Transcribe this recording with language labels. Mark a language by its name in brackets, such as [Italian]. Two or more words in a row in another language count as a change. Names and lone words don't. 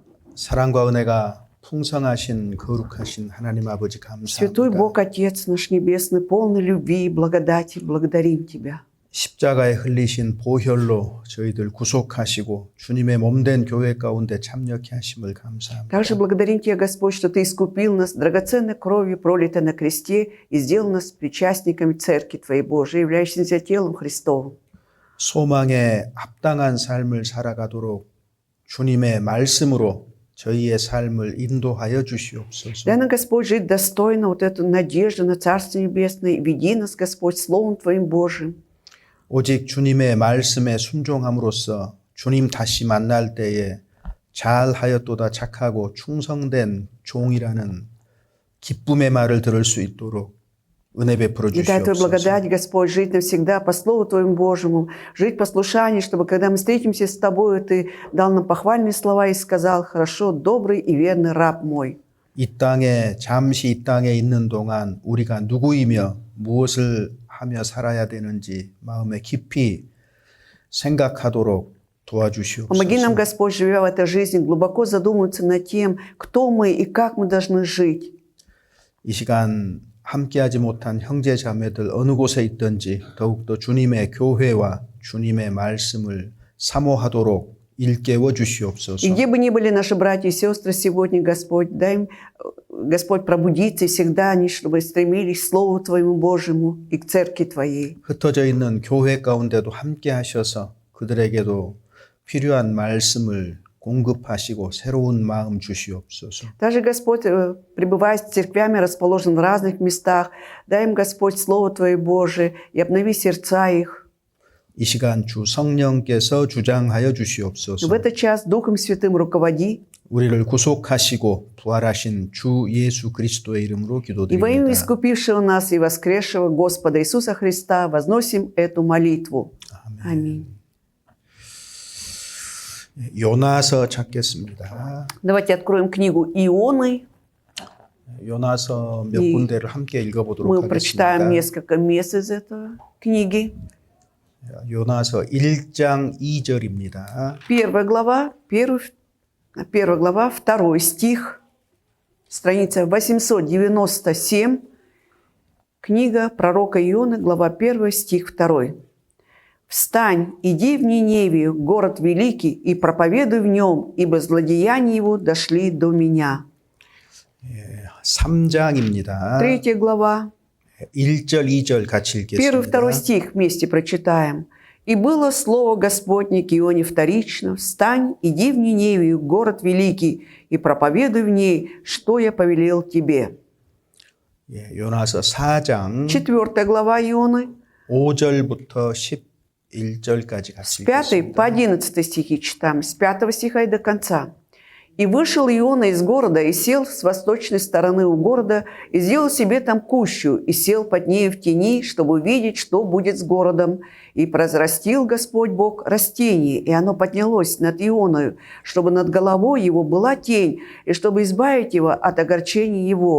[Korean] 사랑과 은혜가 풍성하신 거룩하신 하나님 아버지 [Russian] Святой [Korean] 감사합니다. [Russian] Бог, Отец наш Небесный, полный любви и благодати, благодарим Тебя. [Korean] 십자가에 흘리신 보혈로 저희들 구속하시고 주님의 몸된 교회 가운데 참여케 하심을 감사합니다. [Russian] Также благодарим Тебя, Господь, что Ты искупил нас драгоценной кровью, пролитой на кресте, и сделал нас причастниками Церкви Твоей Божией, являющимся телом Христовым. [Korean] 소망에 합당한 삶을 살아가도록 주님의 말씀으로 저희의 삶을 인도하여 주시옵소서. [Russian] Дай нам, Господь, жить достойно вот эту надежду на Царство Небесное. Веди нас, Господь, Словом Твоим Божиим. [Korean] 오직 주님의 말씀에 순종함으로써 주님 다시 만날 때에 잘하였도다 착하고 충성된 종이라는 기쁨의 말을 들을 수 있도록 은혜 베풀어 [Russian] И дай Твою [Korean] 주시옵소서. [Russian] благодать, Господь, жить навсегда по Слову Твоему Божьему, жить в послушании, чтобы, когда мы встретимся с Тобою, Ты дал нам похвальные слова и сказал: «Хорошо, добрый и верный раб мой». [Korean] 이 땅에 잠시 이 땅에 있는 동안 우리가 누구이며 무엇을 하며 살아야 되는지 마음에 깊이 생각하도록 [Russian] Помоги нам, [Korean] 도와주시옵소서. [Russian] Господь, живя в этой жизни, глубоко задуматься над тем, кто мы и как мы должны жить. [Korean] 이 시간 함께하지 못한 형제 자매들 어느 곳에 있든지 더욱더 주님의 교회와 주님의 말씀을 사모하도록 일깨워 주시옵소서. [Russian] И где бы ни были наши братья и сестры сегодня, Господь, дай им, Господь, пробудиться, и всегда они, чтобы стремились к Слову Твоему Божьему и к Церкви Твоей. [Korean] 흩어져 있는 교회 가운데도 함께 하셔서 그들에게도 필요한 말씀을 공급하시고 새로운 ма음 주시옵소서. [Russian] Даже, Господь, пребывая с церквями, расположенными в разных местах, дай им, Господь, Слово Твое Божие и обнови сердца их. [Korean] 이 시간 주 성령께서 주장하여 [Russian] В [Korean] 주시옵소서. [Russian] этот час Духом Святым руководи. [Korean] 우리를 구속하시고 부활하신 주 예수 그리스도의 이름으로 [Russian] И во имя [Korean] 기도드립니다. [Russian] искупившего нас и воскресшего Господа Иисуса Христа возносим эту молитву. Аминь. [Korean] 요나서 찾겠습니다. [Russian] Давайте откроем книгу Ионы. [Korean] 요나서 몇 이- 군데를 함께 읽어보도록 [Russian] Мы прочитаем [Korean] 하겠습니다. [Russian] несколько мест из этой книги. [Korean] 요나서 1장 2절입니다. [Russian] Первая глава, 2 стих, страница 897, книга пророка Ионы, глава 1, стих 2. «Встань, иди в Ниневию, город великий, и проповедуй в нем, ибо злодеяния его дошли до меня». [Korean] 3장입니다. [Russian] 3 глава, [Korean] 1절, 2절 같이 [Russian] 1-2 [Korean] 읽겠습니다. [Russian] стих вместе прочитаем. «И было слово Господне к Ионе вторично: встань, иди в Ниневию, город великий, и проповедуй в ней, что я повелел тебе». [Korean] 요나서 4장 [Russian] 4 глава Ионы, [Korean] 5절부터 11절까지 같이 [Russian] с 5 по [Korean] 읽겠습니다. [Russian] 11 стихи читаем, с 5 стиха и до конца. «И вышел Иона из города, и сел с восточной стороны у города, и сделал себе там кущу, и сел под нею в тени, чтобы увидеть, что будет с городом. И произрастил Господь Бог растение, и оно поднялось над Ионою, чтобы над головой его была тень, и чтобы избавить его от огорчения его.